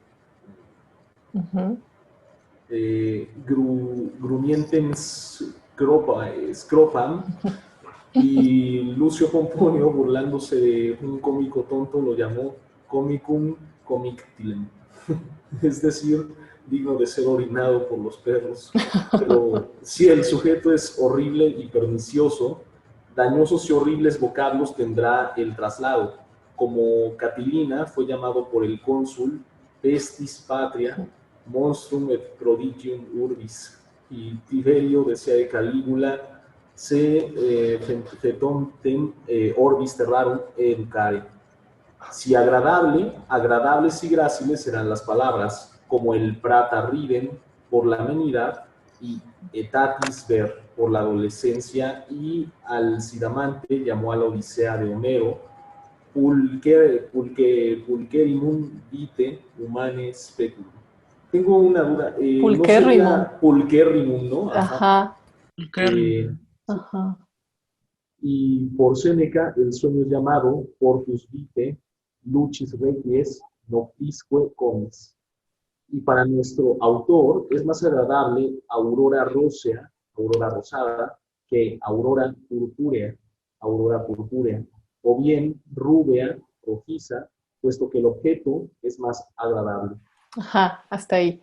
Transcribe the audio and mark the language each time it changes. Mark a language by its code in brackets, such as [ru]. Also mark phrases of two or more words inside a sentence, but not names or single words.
[la] Grumientem scropam, [es] y Lucio Pomponio, burlándose de un cómico tonto, lo llamó [la] comicum comictilen, [es] es decir, digno de ser orinado por los perros. Pero si el sujeto es horrible y pernicioso, dañosos y horribles vocablos tendrá el traslado, como Catilina fue llamado por el cónsul [la] pestis patria, monstrum et prodigium urbis, [es] y Tiberio decía de Calígula, [la] se fetontem orbis terrarum educare. [es] Si agradable, agradables y gráciles serán las palabras, como el [la] prata riden [es] por la amenidad y [la] etatis ver [es] por la adolescencia, y Alcidamante llamó a la Odisea de Homero [la] pulcherimum vitae humanae speculum. [es] Tengo una duda. ¿No sería pulcherrimum, no? Ajá. Ajá. Y por Séneca, el sueño es llamado [la] portus vitae, lucis requies, noctisque comes. [es] Y para nuestro autor es más agradable [la] aurora rosea, [es] aurora rosada, que aurora purpúrea, o bien rubia, rojiza, puesto que el objeto es más agradable. Ajá, hasta ahí.